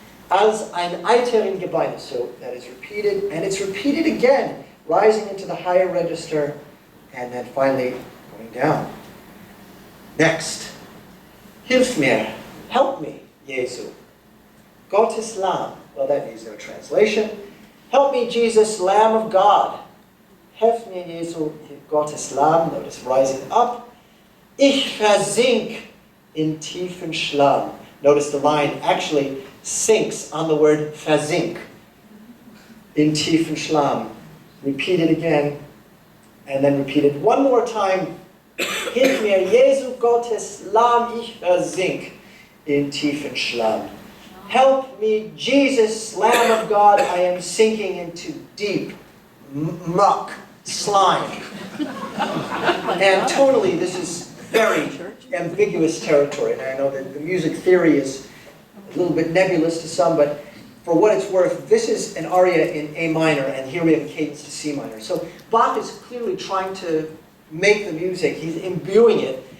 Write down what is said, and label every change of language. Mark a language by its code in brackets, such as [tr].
[de] Als ein Eiter in Gebeine. [en] So that is repeated, and it's repeated again, rising into the higher register, and then finally going down. Next. [de] Hilf mir, [en] help me, [de] Jesu. Gottes Lamm. [en] Well, that needs no translation. Help me, Jesus, Lamb of God. [de] Helf mir, Jesu, Gottes Lamm. [en] Notice rising up. [de] Ich versink in tiefen Schlamm. [en] Notice the line actually sinks on the word versink. [de] In tiefen Schlamm. [en] Repeat it again, and then repeat it one more time. [de] Hilf mir, Jesu Gottes Lamm, ich versink in tiefen Schlamm. [en] Help me, Jesus, Lamb of God, I am sinking into deep muck, slime. And tonally, this is very ambiguous territory. And I know that the music theory is a little bit nebulous to some, but for what it's worth, this is an aria in A minor, and here we have a cadence to C minor. So Bach is clearly trying to make the music, he's imbuing it